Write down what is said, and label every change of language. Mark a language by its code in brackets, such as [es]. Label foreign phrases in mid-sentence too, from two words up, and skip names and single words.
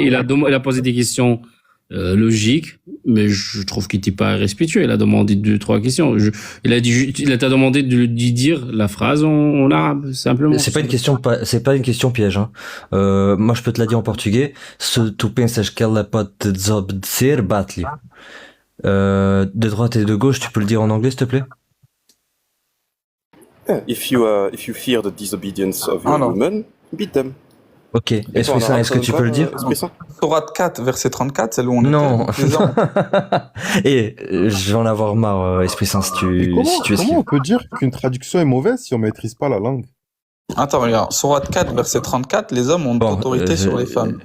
[fr] Il a posé des questions logiques, mais je trouve qu'il n'était pas respectueux. Il a demandé 2-3 questions. Il t'a demandé de lui dire la phrase en arabe, simplement. C'est pas une question piège. Hein. Moi, je peux te la dire en portugais. [pt] Se tu pensas que ela pode te desobedecer, bate-lhe. [fr] De droite et de gauche, tu peux le dire en anglais, s'il te plaît? [en] If you fear the disobedience of your woman, beat them. [fr] Ok. Est-ce que tu peux le dire? Sourate 4, verset 34, c'est où on Non. Et je vais en avoir marre, Esprit Saint, si tu comment on peut dire qu'une traduction est mauvaise si on maîtrise pas la langue? Attends, regarde, Sourate 4, verset 34, les hommes ont autorité sur les femmes.